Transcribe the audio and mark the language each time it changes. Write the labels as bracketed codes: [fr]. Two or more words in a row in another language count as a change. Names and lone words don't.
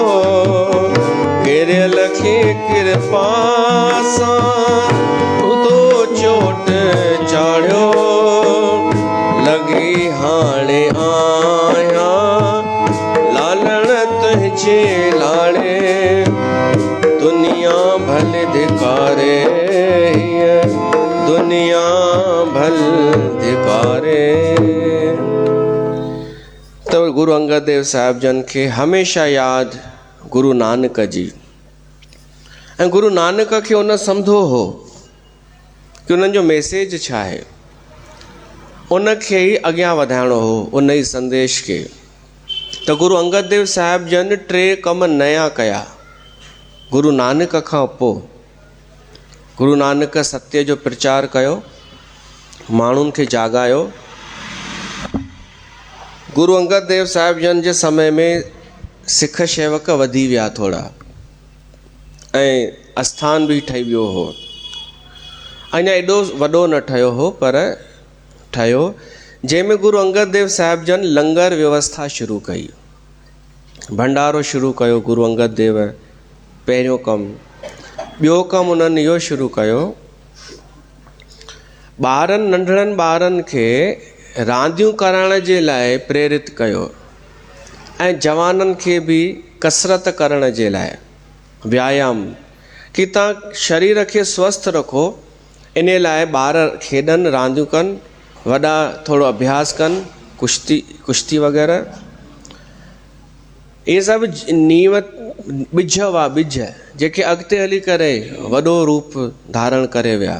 [sd] करियल खे कृपा सां तो चोट चाढ़ियो लगी हाणे आया लालण तुंहिंजे लाड़े दुनिया भले धिकारे दुनिया भल धिकारे। तो गुरु अंगद देव साहिब जन खे हमेशा याद गुरु नानक जी ऐं गुरु नानक खे उन सम्झो हो कि उन्हनि जो मैसेज छा आहे उनखे ई अॻियां वधाइणो हो उन ई संदेश खे। त गुरु अंगद देव साहिब जन 3 कम नया कया गुरु नानक खां पोइ। गुरु नानक सत्य जो प्रचार कयो माण्हुनि खे जाॻायो। गुरु अंगद देव साहिब जन जे समय में सिख शेवक वधी विया थोरा ऐं आस्थान बि ठही वियो हो। अञा एॾो वॾो न ठहियो हो पर ठहियो जंहिंमें गुरु अंगद देव साहिब जन लंगर व्यवस्था शुरू कई भंडारो शुरू कयो गुरु अंगद देव पहिरियों कमु। ॿियो कमु उन्हनि इहो शुरू कयो ॿारनि नंढड़नि ॿारनि खे रांदियूं करण जे लाइ प्रेरित कयो ऐं जवाननि खे बि कसरत करण जे लाइ व्यायाम कि तव्हां शरीर खे स्वस्थ रखो इन लाइ ॿार खेॾनि रांदियूं कनि वॾा थोरो अभ्यास कनि कुश्ती वग़ैरह इहे सभु नीव ॿिज हुआ ॿिज जेके अॻिते हली करे वॾो रूप धारण करे विया।